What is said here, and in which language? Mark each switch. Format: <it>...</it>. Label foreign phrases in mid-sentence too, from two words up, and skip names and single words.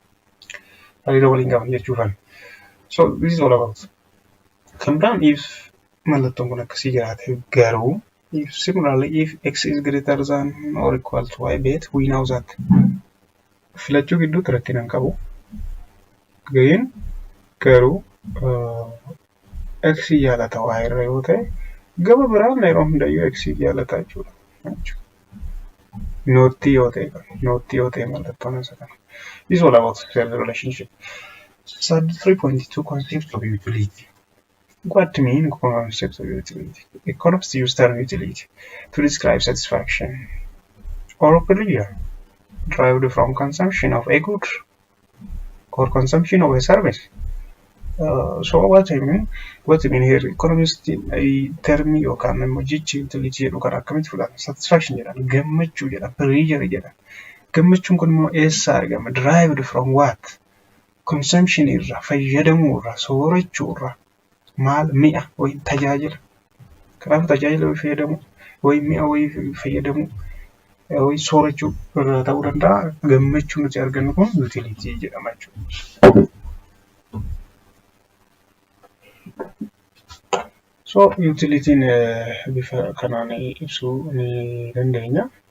<om>Hariiroo waliin qaban jechuudha.</om> <en>So this is all about</en> <om>Kan biraan if mallattoon kun akkasii jiraate garuu</om> <en>if similarly if x is greater than or equal to y bet we know that</en> <om>filachuu gidduutti rakkina hin qabu. Garuu x jaalata y irra yoo ta'e gama biraan yeroo hundayyuu x jaalata jechuudha. Nootii yoo ta'e mallattoon isa kana.</om> <en>This is all about the relationship. 3.2 concept of utility. What mean concept of utility? Economists use term utility to describe satisfaction or pleasure derived from consumption of a good or consumption of a service. So what I mean here, economists term</en> <om>yookaan immoo jechi utility jedhu kan akkamitti fudhatan satisfaction jedhan gammachuu jedhan pleasure jedhan gammachuun kun immoo eessaa argama</om> <en>derived from what consumption</en> <om>irraa fayyadamuu irraa soorachuu irraa maal mi'a wayin tajaajila kanaaf tajaajila fayyadamu wayin mi'a wayin fayyadamu wayin soorachuu irraa ta'uu danda'a gammachuun nuti argannu kun utility jedhama jechuudha.</om> <en>So utility</en> <om>bifa kanaan ibsuu ni dandeenya.</om>